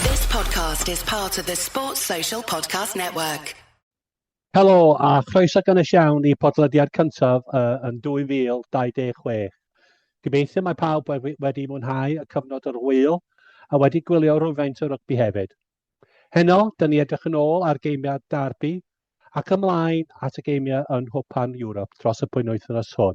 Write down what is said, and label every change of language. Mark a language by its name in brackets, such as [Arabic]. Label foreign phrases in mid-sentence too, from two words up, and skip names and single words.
[English] podcast is part of the Sports Social Podcast Network. [Welsh] Helo a chroeso gan y siawn i podlediad cyntaf yn 2026. Gobeithio mae pawb wedi mwynhau y cyfnod o'r wyl a wedi gwylio rhywfaint o rygbi hefyd. Heno, dyn ni edrych yn ôl ar geimiau darbi ac ymlaen at y geimiau yn Hwpan Ewrop dros y blynyddoedd hwn.